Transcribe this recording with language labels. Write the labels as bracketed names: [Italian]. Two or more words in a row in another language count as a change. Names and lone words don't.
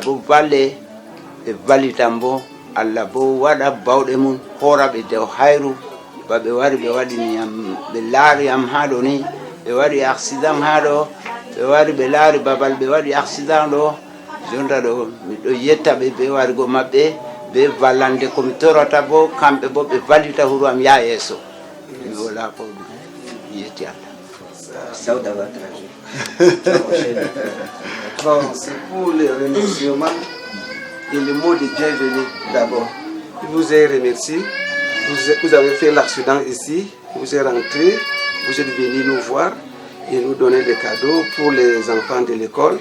[Fula] bo balle ɓe balitan bo Allah bo waɗa bawɗe mum horaɓe dow hayru baɓe wari ɓe waɗiniyam ɓe laari am ha ɗo ni ɓe waɗi accident ha ɗo ɓe wari ɓe laari babal ɓe waɗi accident ɗo jonta ɗo miɗo yetta ɓe be wargo maɓɓe be vallande komi torata bo kamɓe bo ɓe vallita huro am yaha yeeso mi wala ko yetti Allah. [French] Bon, c'est pour les remerciements et le mot de bienvenue d'abord. Je vous ai remercié. Vous avez fait l'accident ici, vous êtes rentré, vous êtes venu nous voir et nous donner des cadeaux pour les enfants de l'école.